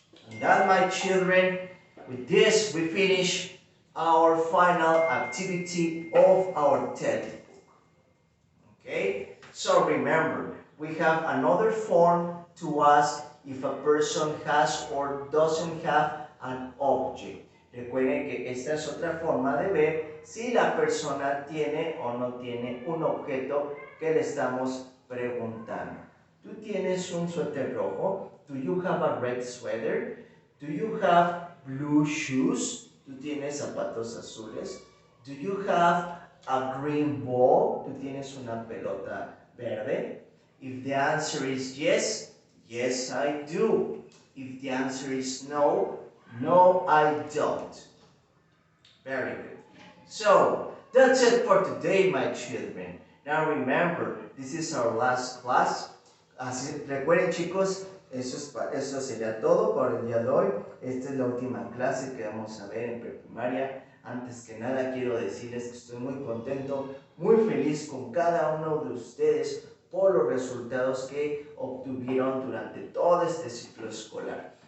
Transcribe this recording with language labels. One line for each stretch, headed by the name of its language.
English: And that, my children, with this, we finish our final activity of our textbook. Okay? So remember, we have another form to ask if a person has or doesn't have an object.
Spanish: Recuerden que esta es otra forma de ver si la persona tiene o no tiene un objeto que le estamos preguntando. ¿Tú tienes un suéter rojo?
English: Do you have a red sweater? Do you have blue shoes?
Spanish: ¿Tú tienes zapatos azules?
English: Do you have a green ball?
Spanish: ¿Tú tienes una pelota verde?
English: If the answer is yes, yes I do. If the answer is no, no I don't. Very good. So, that's it for today, my children. Now remember, this is our last class.
Spanish: Así, recuerden, chicos, eso sería todo por el día de hoy. Esta es la última clase que vamos a ver en preprimaria. Antes que nada quiero decirles que estoy muy contento, muy feliz con cada uno de ustedes por los resultados que obtuvieron durante todo este ciclo escolar.